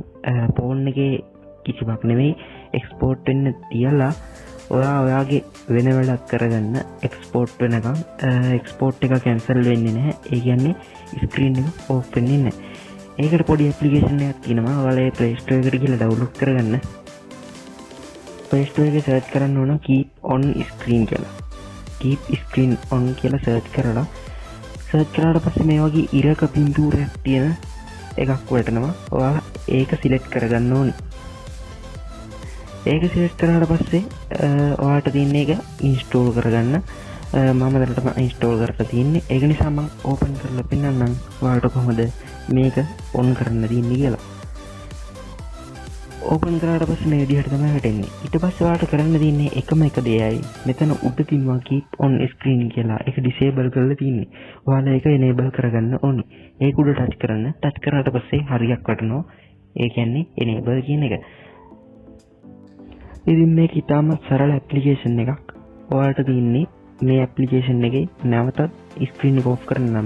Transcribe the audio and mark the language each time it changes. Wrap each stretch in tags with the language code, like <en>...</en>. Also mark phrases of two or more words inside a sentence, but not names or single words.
<si>ෆෝන් එකේ කිසිවක් නෙමෙයි එක්ස්පෝර්ට් වෙන්න තියලා ඔයාගේ වෙන වැඩක් කරගන්න. එක්ස්පෝර්ට් වෙනකම් එක්ස්පෝර්ට් එක කැන්සල් වෙන්නේ නැහැ. ඒ කියන්නේ ස්ක්‍රීන් එක ඕෆ් වෙන්නේ නැහැ. ඒකට පොඩි ඇප්ලිකේෂන් එකක් තියෙනවා. ඔයාලා Play Store එකට ගිහලා ඩවුන්ලෝඩ් කරගන්න. Play Store එකේ සර්ච් කරන්න ඕන</si> <en>keep on screen</en> <si>කියලා.</si> <en>keep screen on</en> <si>කියලා සර්ච් කරලා සර්ච් කරාට පස්සේ මේ වගේ ඉරක පින්තූරයක් තියෙන එකක් වටනවා. ඔයාලා ඒක සිලෙක්ට් කරගන්න ඕනේ. ඒක සිලෙක්ට් කරාට පස්සේ ඔයාලට තියෙන එක ඉන්ස්ටෝල් කරගන්න. මම දැනටම ඉන්ස්ටෝල් කරලා තියෙන්නේ. ඒක නිසා මම ඕපන් කරලා පෙන්නන්නම් ඔයාලට කොහොමද මේක ඔන් කරන්න තියෙන්නේ කියලා. ඕපන් කරාට පස්සේ මේ විදිහට තමයි වැටෙන්නේ. ඊට පස්සේ ඔයාලට කරන්න තියෙන්නේ එකම එක දෙයයි. මෙතන උඩ තියෙනවා</si> <en>keep on screen</en> <si>කියලා. ඒක disable කරලා තියෙන්නේ. ඔයාලා ඒක enable කරගන්න ඕනේ. ඒක උඩ ටච් කරන්න. ටච් කරාට පස්සේ හරියක් වටනවා. ඒ කියන්නේ enable කියන එක. ඉතින් මේක ඉතාමත් සරල ඇප්ලිකේෂන් එකක්. ඔයාලට තියෙන්නේ මේ ඇප්ලිකේෂන් එකේ නැවතත් ස්ක්‍රීන් එක ඕෆ් කරන්න නම්.</si>